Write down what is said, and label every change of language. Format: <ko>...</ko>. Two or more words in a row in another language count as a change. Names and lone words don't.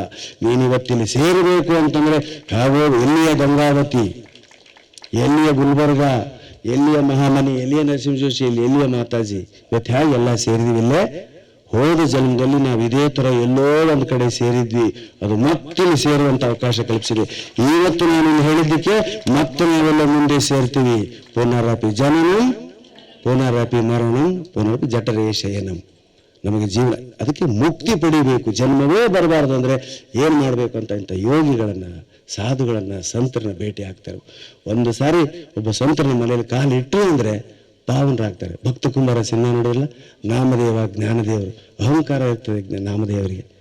<kn>ನೀನಿವತ್ತಿಲ್ಲಿ ಸೇರಬೇಕು ಅಂತಂದ್ರೆ ಹಾಗೋ ಎಲ್ಲಿಯ ಗಂಗಾವತಿ, ಎಲ್ಲಿಯ ಗುಲ್ಬರ್ಗ, ಎಲ್ಲಿಯ ಮಹಾಮನಿ, ಎಲ್ಲಿಯ ನರಸಿಂಹ ಜೋಶಿ, ಎಲ್ಲಿಯ ಮಾತಾಜಿ, ಇವತ್ತು ಹೇಗೆ ಎಲ್ಲ ಸೇರಿದಿವಿಲ್ಲೇ. ಹೋದ ಜನ್ಮದಲ್ಲಿ ನಾವು ಇದೇ ಥರ ಎಲ್ಲೋ ಒಂದು ಕಡೆ ಸೇರಿದ್ವಿ, ಅದು ಮತ್ತಿಲ್ಲಿ ಸೇರುವಂಥ ಅವಕಾಶ ಕಲ್ಪಿಸಿದೆ. ಇವತ್ತು ನಾನು ಹೇಳಿದ್ದಕ್ಕೆ ಮತ್ತೆ ನಾವೆಲ್ಲ ಮುಂದೆ ಸೇರ್ತೀವಿ.</kn> <sa>ಪುನರಪಿ ಜನನಂ ಪುನರಪಿ ಮರಣಂ ಪುನರಪಿ ಜಠರೇ ಶಯನಂ.</sa> <kn>ನಮಗೆ ಜೀವನ ಅದಕ್ಕೆ ಮುಕ್ತಿ ಪಡಿಬೇಕು, ಜನ್ಮವೇ ಬರಬಾರ್ದು ಅಂದರೆ ಏನು ಮಾಡಬೇಕು ಅಂತ ಇಂಥ ಯೋಗಿಗಳನ್ನು, ಸಾಧುಗಳನ್ನು, ಸಂತರನ್ನ ಭೇಟಿ ಆಗ್ತಾರೆ. ಒಂದು ಸಾರಿ ಒಬ್ಬ ಸಂತರನ್ನ ಮನೆಯಲ್ಲಿ ಕಾಲು ಇಟ್ಟರು ಅಂದರೆ ಪಾವನರಾಗ್ತಾರೆ. ಭಕ್ತ ಕುಮಾರ ಸಿನಿಮಾ ನೋಡಿರಲ್ಲ, ನಾಮದೇವ ಜ್ಞಾನದೇವರು, ಅಹಂಕಾರ ಇರ್ತದೆ ನಾಮದೇವರಿಗೆ.</kn>